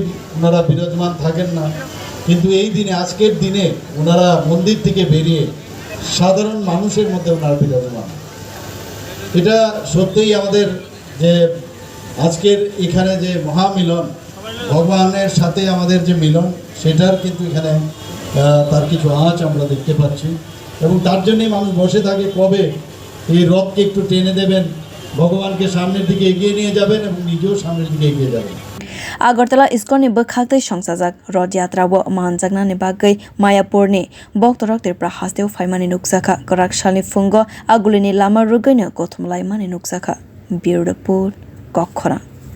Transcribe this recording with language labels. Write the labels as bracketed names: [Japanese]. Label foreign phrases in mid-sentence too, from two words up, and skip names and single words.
[Bangla] ওনারা বিরাজমান থাকেন না কিন্তু এই দিনে আজকের দিনে ওনারা মন্দির থেকে বেরিয়ে সাধারণ মানুষের মধ্যে ওনারা বিরাজমান এটা সত্যিই আমাদের যে আজকের এখানে যে মহামিলন ভগবানের সাথে আমাদের যে মিলন সেটার কিন্তু এখানে তার কিছু আঁচ আমরা দেখতে পাচ্ছি এবং তার জন্যই মানুষ বসে থাকে কবে এই রথকে একটু টেনে দেবেন ভগবানকে সামনের দিকে এগিয়ে নিয়ে যাবেন এবং নিজেও সামনের দিকে এগিয়ে যাবেন [Kok Borok] Agartala Iskon ni bwkhak tei songchajak Rath Yatra wo manjakna ni bagui Mayapur ni boktorok tirpra Haste faimani nukjakha Kwrak salni fungo aguli ni lama rugui no gothumlaimani nukjakha [English] Bureau report [Kok Borok] Kokkhora